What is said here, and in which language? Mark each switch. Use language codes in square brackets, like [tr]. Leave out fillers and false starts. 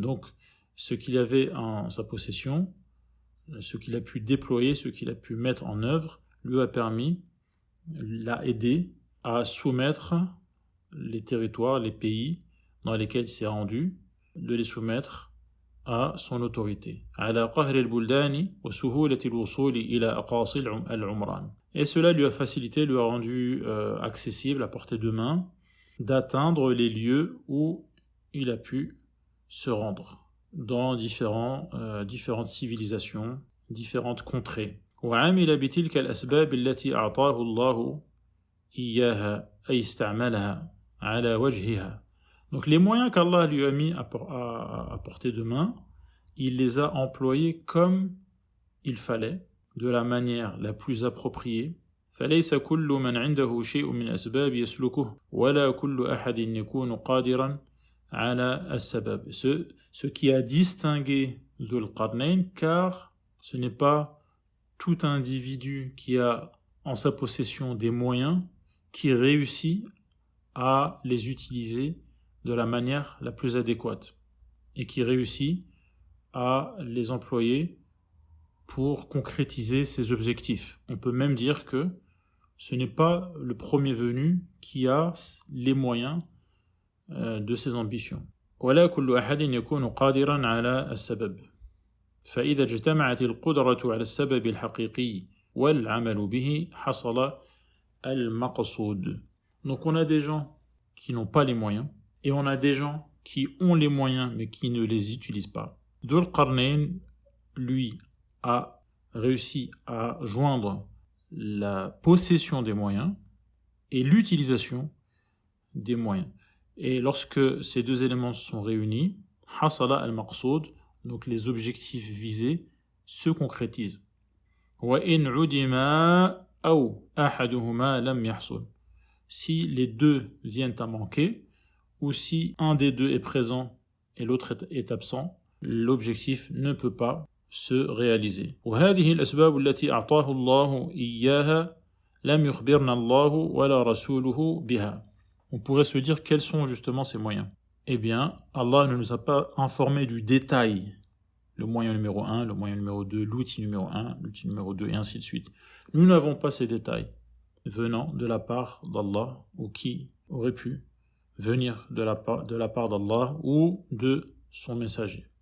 [fr] Donc, ce qu'il avait en sa possession, ce qu'il a pu déployer, ce qu'il a pu mettre en œuvre, lui a permis, l'a aidé à soumettre les territoires, les pays dans lesquels il s'est rendu, de les soumettre à son autorité. [ar] على قهر البلدان وسهولة الوصول إلى أقاصي العمران. [fr] Et cela lui a facilité, lui a rendu accessible, à portée de main, d'atteindre les lieux où il a pu se rendre dans différentes civilisations, différentes contrées. [ar] وعمل بتلك الأسباب التي أعطاه الله إياها أي استعملها على وجهها. [fr] Donc les moyens qu'Allah lui a mis à portée de main, il les a employés comme il fallait, de la manière la plus appropriée. [ar] فليس كل من عنده شيء من الأسباب يسلكه ولا كل أحد يكون قادرا على السبب. [fr] Ce qui a distingué Dhul Qarnayn, car ce n'est pas tout individu qui a en sa possession des moyens qui réussit à les utiliser de la manière la plus adéquate et qui réussit à les employer pour concrétiser ses objectifs. On peut même dire que ce n'est pas le premier venu qui a les moyens de ses ambitions. [ar] ولا كل أحد يكون قادرا على السبب فإذا اجتمعت القدرة على السبب الحقيقي والعمل به حصل المقصود. [fr] Donc on a des gens qui n'ont pas les moyens et on a des gens qui ont les moyens mais qui ne les utilisent pas. Dhul Qarnayn, lui, a réussi à joindre la possession des moyens et l'utilisation des moyens. Et lorsque ces deux éléments sont réunis, [ar] hasala al-maqsoud, [fr] donc les objectifs visés se concrétisent. [ar] Wa in udima aw ahaduhuma lam yahsul. [fr] Si les deux viennent à manquer, ou si un des deux est présent et l'autre est absent, l'objectif ne peut pas se réaliser. [ar] وهذه الأسباب التي أعطاه الله إياها لم يخبرنا الله ولا رسوله بها. [fr] On pourrait se dire quels sont justement ces moyens. Eh bien, Allah ne nous a pas informé du détail. Le moyen numéro 1, le moyen numéro 2, l'outil numéro 1, l'outil numéro 2, et ainsi de suite. Nous n'avons pas ces détails venant de la part d'Allah, ou qui aurait pu venir de la part d'Allah ou de son messager.